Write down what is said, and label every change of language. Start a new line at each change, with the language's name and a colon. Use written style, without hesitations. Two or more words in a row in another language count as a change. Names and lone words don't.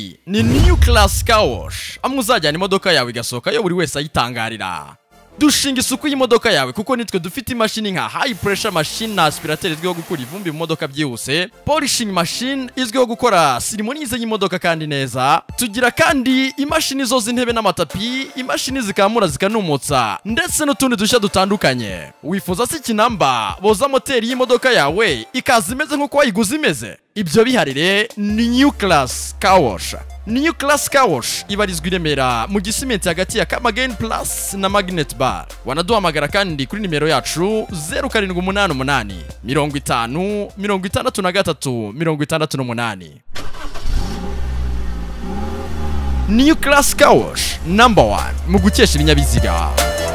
Kinyarwanda: ni new class car wash, amwe uzajyana imodoka yawe igasohoka yo buri wese ayitangarira. Dushinga isuku y'imodoka yawe kuko nitwe dufite imashini nka
English: high pressure machine
Kinyarwanda: na aspirateur izwiho gukura ivumbi mu modoka byihuse,
English: polishing machine
Kinyarwanda: izwiho gukora sirimonize y'imodoka kandi neza. Tugira kandi imashini zo z'intebe n'amatapi, imashini zikamura zikanumutsa, ndetse n'utundi dushya dutandukanye. Wifuza se ikinamba boza moteri y'imodoka yawe ikaza imeze nk'uko wayiguze imeze? Ibyo biharire ni new class car wash. New class car wash ibarizwa i Remera mu Gisimenti hagati ya Kamagain Plus na Magnet Bar. Wanaduhamagara kandi kuri nimero yacu 0788 50 63 68. New class car wash number 1 mu gukesha ibinyabiziga.